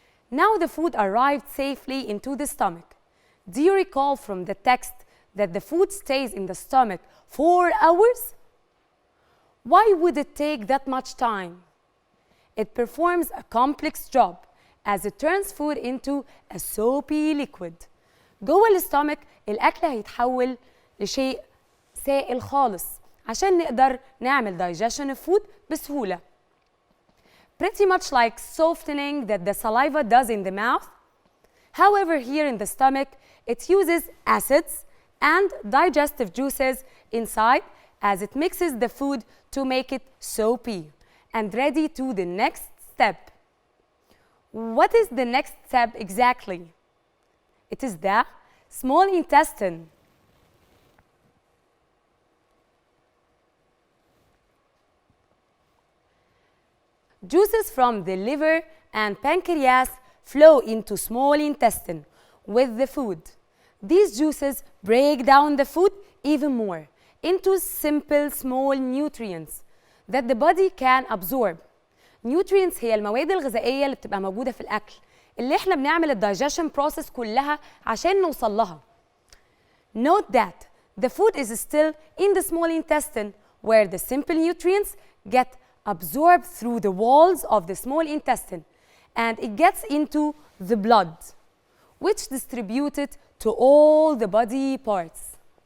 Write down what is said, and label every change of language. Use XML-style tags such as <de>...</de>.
<en>Now the food arrived safely into the stomach. Do you recall from the text that the food stays in the stomach 4 hours? Why would it take that much time? It performs a complex job as it turns food into a soapy liquid.</en> <ar>جوه الاستومك الأكل هيتحول لشيء سائل خالص عشان نقدر نعمل</ar> <en>digestion of food</en> <ar>بسهولة.</ar> <en>Pretty much like softening that the saliva does in the mouth. However, here in the stomach, it uses acids and digestive juices inside as it mixes the food to make it soapy and ready to the next step. What is the next step exactly? It is the small intestine. Juices from the liver and pancreas flow into small intestine with the food. These juices break down the food even more into simple small nutrients that the body can absorb.</en> <ar>Nutrients هي المواد الغذائية اللي بتبقى موجودة في الأكل اللي احنا بنعمل الدايجيشن بروسيس كلها عشان نوصل لها.</ar> <en>Note that the food is still in the small intestine where the simple nutrients get absorbed through the walls of the small intestine and it gets into the blood, which distributed to all the body parts.</en>